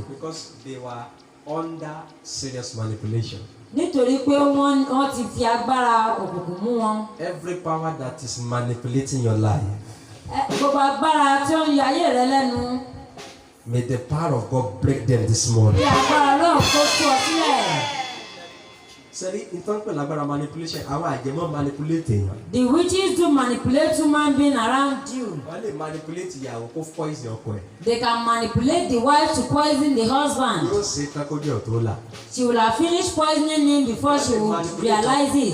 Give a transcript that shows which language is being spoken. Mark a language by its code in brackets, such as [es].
[en] Because they were under serious manipulation. [yo] Nítorí pé wọ́n ti fi agbára òkùnkùn mú wọn. [en] Every power that is manipulating your life, [yo] Gbogbo agbára tí ó ń yọ ayé rẹ lẹ́nu. [en] may the power of God break them this morning. [yo] Bí agbára náà kó tú ọ sílẹ̀. Sẹ́rí ìtàn pẹ̀lú agbára manipulation, àwọn àjẹmọ́ manipulate èèyàn. [en] The witches do manipulate human being around you. [yo] Wọ́n lè manipulate ìyàwó kó poison ọkọ ẹ̀. [en] They can manipulate the wife to poison the husband. [yo] Yóò ṣe kákójú ọ̀ tó là. [en] She will have finished poisoning him before she will realize it.